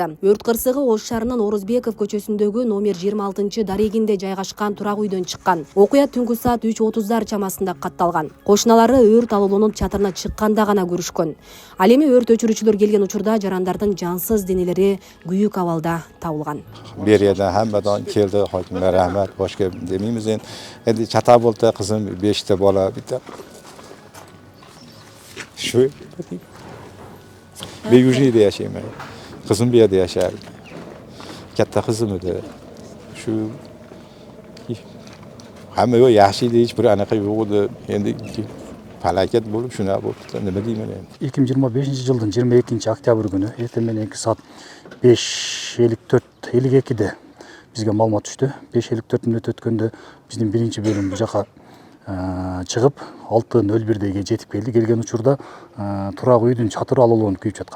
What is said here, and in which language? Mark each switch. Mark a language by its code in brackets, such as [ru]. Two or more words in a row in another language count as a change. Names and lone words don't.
[ky] Өрт кырсыгы Ош шаарынын Орозбеков көчөсүндөгү номер 26 дарегинде жайгашкан турак үйдөн чыккан. Окуя түнкү саат 3:30 чамасында катталган. Кошуналары өрт алуулунун чатырына чыкканда гана көрүшкөн. Ал эми өрт өчүрүүчүлөр келген учурда жарандардын жансыз денелери күйүк абалда табылган. [uz] Бериядан hammadan keldi, hokimlar rahmat, boshqa demeymiz endi chata bo'ldi, qizim 5 ta bola bitta. Shu Beyujida yaşayman. Qizim bu yerda yashar. Katta qizim edi. Shu hamma yo'q yaxshi edi, hech bir anaqa yo'q edi. Endi falokat bo'lib shuna bo'libdi. Nima deyman endi? [ky] 2025-жылдын 22-октябрь күнү эртең менен 2 saat 5:54-52-де бизге маалымат түштү. 5:54 мүнөт өткөндө биздин биринчи бөлүм бул жака чыгып 6:01-деге жетип келди. Келген учурда турак үйдүн чатыры алууланып күйүп жаткан.